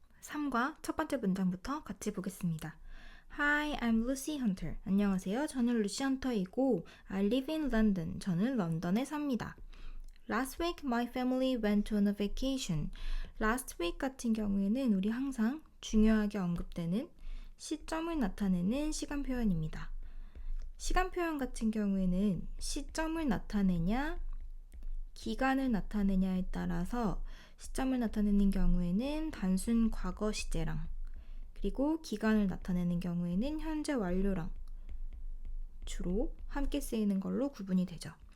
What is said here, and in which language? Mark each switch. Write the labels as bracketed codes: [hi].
[ko] 3과 첫 번째 문장부터 같이 보겠습니다. [en] Hi, I'm Lucy Hunter. [ko] 안녕하세요. 저는 루시 헌터이고 [en] I live in London. [ko] 저는 런던에 삽니다. [en] Last week, my family went on a vacation. [ko] Last week 같은 경우에는 우리 항상 중요하게 언급되는 시점을 나타내는 시간 표현입니다. 시간 표현 같은 경우에는 시점을 나타내냐, 기간을 나타내냐에 따라서 시점을 나타내는 경우에는 단순 과거 시제랑 그리고 기간을 나타내는 경우에는 현재 완료랑 주로 함께 쓰이는 걸로 구분이 되죠.